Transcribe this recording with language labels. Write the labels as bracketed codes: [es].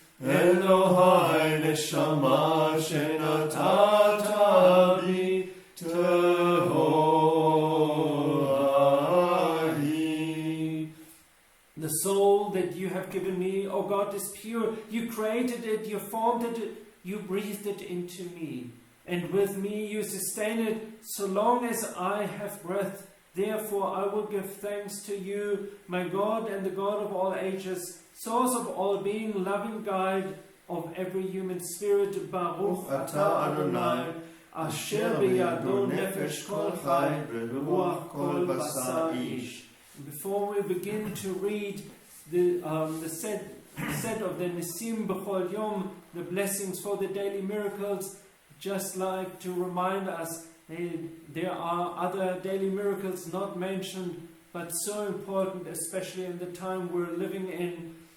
[he] אלוהי נשמה שנתת בי טהורה היא. [en] The soul that you have given me, O God, is pure. You created it, you formed it, you breathed it into me. And with me you sustain it so long as I have breath. Therefore I will give thanks to you, my God and the God of all ages, source of all being, loving guide of every human spirit. [he] Baruch atah Adonai, אשר בידו נפש כל חי ורוח כל בשר איש. [en] Before we begin to read the set of the Nisim B'chol Yom, the blessings for the daily miracles, just like to remind us there are other daily miracles not mentioned, but so important, especially in the time we're living in.